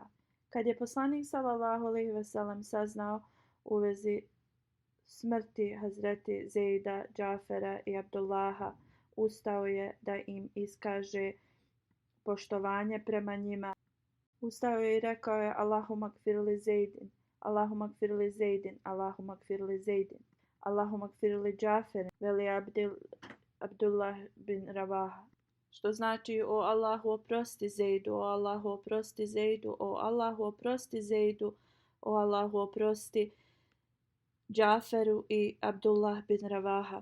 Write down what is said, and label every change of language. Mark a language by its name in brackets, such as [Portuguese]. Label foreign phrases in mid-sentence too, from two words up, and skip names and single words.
[Bosnian] Kad je poslanik [Arabic] صلى الله عليه وسلم [Bosnian] saznao u vezi smrti Hazreti Zejda, Džafera i Abdullaha, ustao je da im iskaže poštovanje prema njima. Ustao je i rekao je: [Arabic] اللهم اغفر لزيد اللهم اغفر لزيد اللهم اغفر لزيد اللهم اغفر لجعفر ولعبد الله بن رواحة. [Bosnian] Što znači: o Allahu oprosti Zejdu, o Allahu oprosti Zejdu, o Allahu oprosti Zejdu, o Allahu oprosti Džaferu i Abdullah bin Ravaha.